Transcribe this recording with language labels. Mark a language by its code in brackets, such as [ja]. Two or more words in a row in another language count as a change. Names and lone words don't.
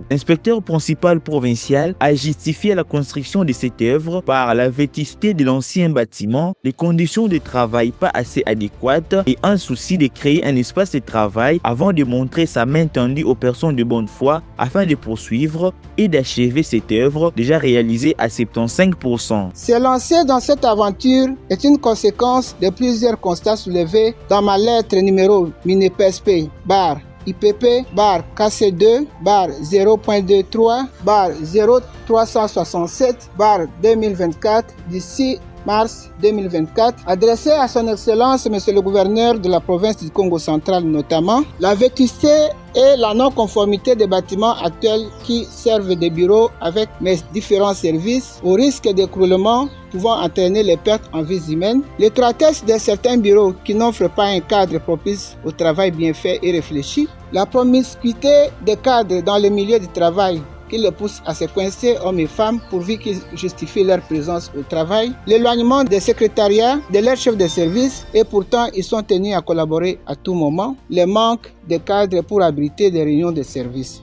[fr] L'inspecteur principal provincial a justifié la construction de cette œuvre par la vétusté de l'ancien bâtiment, les conditions de travail pas assez adéquates et un souci de créer un espace de travail avant de montrer sa main tendue aux personnes de bonne foi afin de poursuivre et d'achever cette œuvre déjà réalisée à 75%. Se lancer dans cette aventure est une conséquence de plusieurs constats soulevés dans ma lettre numéro MINEPSP bar IPP bar KC2 bar 0.23 bar 0367 bar 2024 d'ici mars 2024, adressé à son Excellence Monsieur le Gouverneur de la province du Congo central notamment, la vétusté et la non-conformité des bâtiments actuels qui servent de bureaux avec mes différents services au risque d'écroulement pouvant entraîner les pertes en vies humaines, l'étroitesse de certains bureaux qui n'offrent pas un cadre propice au travail bien fait et réfléchi, la promiscuité des cadres dans le milieu du travail qui les pousse à se coincer hommes et femmes pourvu qu'ils justifient leur présence au travail, l'éloignement des secrétariats de leurs chefs de service et pourtant ils sont tenus à collaborer à tout moment, le manque de cadres pour abriter des réunions de service.